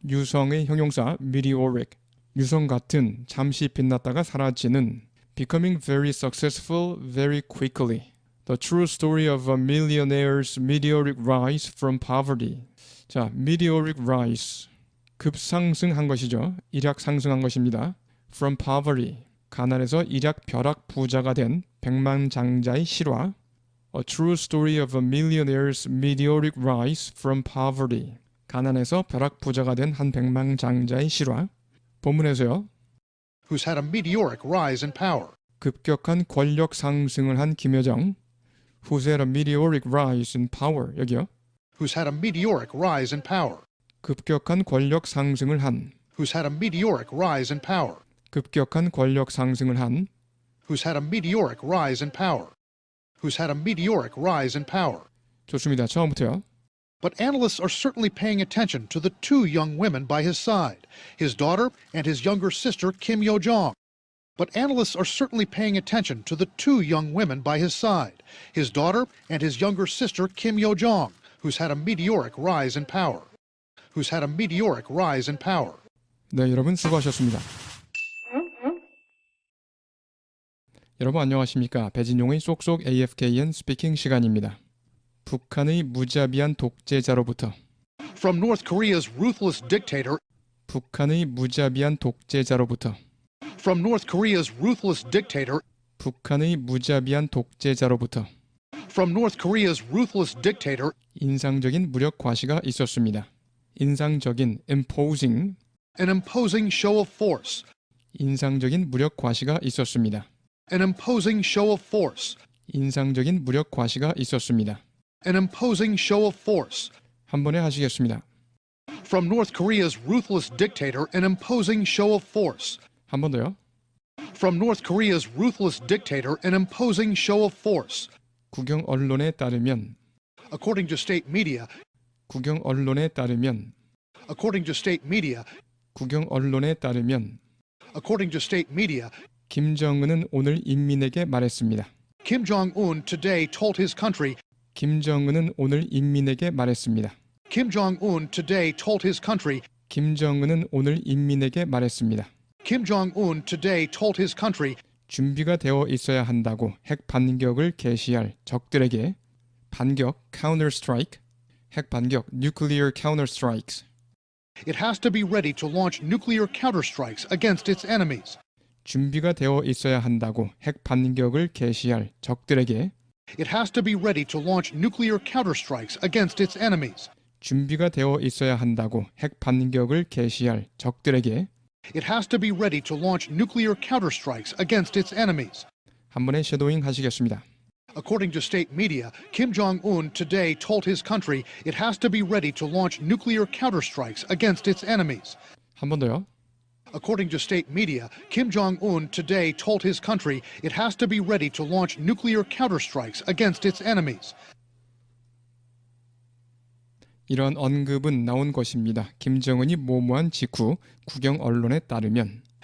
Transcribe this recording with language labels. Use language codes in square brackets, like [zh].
[ko] 유성의 형용사 meteoric. 유성 같은, 잠시 빛났다가 사라지는. [en] Becoming very successful very quickly. The true story of a millionaire's meteoric rise from poverty. [ko] 자, [en] meteoric rise. [ko] 급상승한 것이죠. 일약 상승한 것입니다. [en] From poverty. [ko] 가난에서 일약 벼락 부자가 된 백만장자의 실화. [en] A true story of a millionaire's meteoric rise from poverty. [ko] 가난에서 벼락 부자가 된 한 백만장자의 실화. 본문에서요. [en] Who's had a meteoric rise in power. [ko] 급격한 권력 상승을 한 김여정. [en] Who's had a meteoric rise in power. [ko] 여기요. [en] Who's had a meteoric rise in power. [ko] 급격한 권력 상승을 한. [en] Who's had a meteoric rise in power. [ko] 급격한 권력 상승을 한. [en] Who's had a meteoric rise in power. Who's had a meteoric rise in power. [ko] 좋습니다. 처음부터요. [en] But analysts are certainly paying attention to the two young women by his side, his daughter and his younger sister Kim Yo-jong. But analysts are certainly paying attention to the two young women by his side, his daughter and his younger sister Kim Yo-jong, who's had a meteoric rise in power. Who's had a meteoric rise in power. [ko] 네, 여러분 수고하셨습니다. 여러분 안녕하십니까? 배진용의 쏙쏙 AFKN 스피킹 시간입니다. 북한의 무자비한 독재자로부터 [en] From North Korea's ruthless dictator. [ko] 북한의 무자비한 독재자로부터 [en] From North Korea's ruthless dictator. [ko] 북한의 무자비한 독재자로부터 [en] From North Korea's ruthless dictator. [ko] 인상적인 무력 과시가 있었습니다. 인상적인 imposing [en] An imposing show of force. [ko] 인상적인 무력 과시가 있었습니다. [en] An imposing show of force. [ko] 인상적인 무력 과시가 있었습니다. [en] An imposing show of force. [ko] 한 번에 하시겠습니다. [en] From North Korea's ruthless dictator, an imposing show of force. [ko] 한 번 더요. [en] From North Korea's ruthless dictator, an imposing show of force. [ko] 국영 언론에 따르면 [en] According to state media, [ko] 국영 언론에 따르면 [en] according to state media, [ko] 국영 언론에 따르면 [en] according to state media, [ko] 김정은은 오늘 인민에게 말했습니다. [en] Kim Jong-un today told his country. [ko] 김정은은 오늘 인민에게 말했습니다. [en] Kim Jong-un today told his country. [ko] 김정은은 오늘 인민에게 말했습니다. [en] Kim Jong-un today told his country. [ko] 준비가 되어 있어야 한다고 핵 반격을 개시할 적들에게 반격 counter strike, 핵 반격 [en] nuclear counter strikes. It has to be ready to launch nuclear counterstrikes against its enemies. [ko] 준비가 되어 있어야 한다고 핵 반격을 개시할 적들에게 [en] It has to be ready to launch nuclear counterstrikes against its enemies. [ko] 준비가 되어 있어야 한다고 핵 반격을 개시할 적들에게 [en] It has to be ready to launch nuclear counterstrikes against its enemies. [ko] 한 번에 쉐도잉 하시겠습니다. [en] According to state media, Kim Jong-un today told his country it has to be ready to launch nuclear counterstrikes against its enemies. [ko] 한 번 더요. [en] According to state media, Kim Jong-un today told his country it has to be ready to launch nuclear counterstrikes against its enemies. [ko] 이런 언급은 나온 것입니다. 김정은이 모모한 직후 국영 언론에 따르면